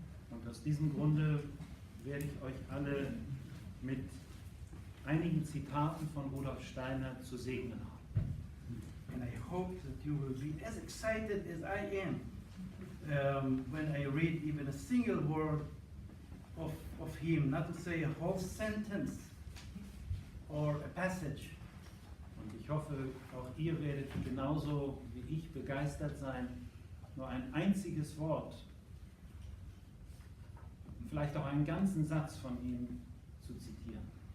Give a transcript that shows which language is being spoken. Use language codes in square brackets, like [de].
[de] Und aus diesem Grunde werde ich euch alle mit einigen Zitaten von Rudolf Steiner zu segnen haben. [en] And I hope that you will be as excited as I am when I read even a single word of him, not to say a whole sentence or a passage. [de] Und ich hoffe, auch ihr werdet genauso wie ich begeistert sein, nur ein einziges Wort, vielleicht auch einen ganzen Satz von ihm zu zitieren.